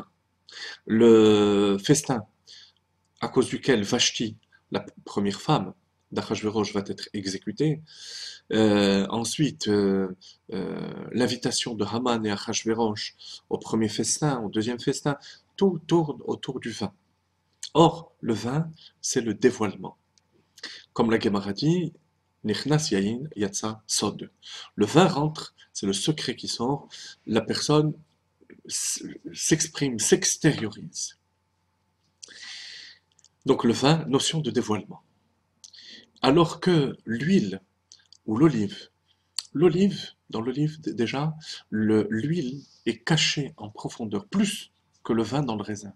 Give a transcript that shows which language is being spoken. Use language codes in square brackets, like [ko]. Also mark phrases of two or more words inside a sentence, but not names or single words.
[fr] Le festin à cause duquel Vashti, la première femme d'Achashverosh, va être exécutée. Ensuite, l'invitation de Haman et Achashverosh au premier festin, au deuxième festin, tout tourne autour du vin. Or, le vin, c'est le dévoilement. Comme la Gemara dit, [he] נכנס יין יצא סוד. [fr] Le vin rentre, c'est le secret qui sort, la personne s'exprime, s'extériorise. Donc le vin, notion de dévoilement. Alors que l'huile ou l'olive, dans l'olive déjà, l'huile est cachée en profondeur, plus que le vin dans le raisin.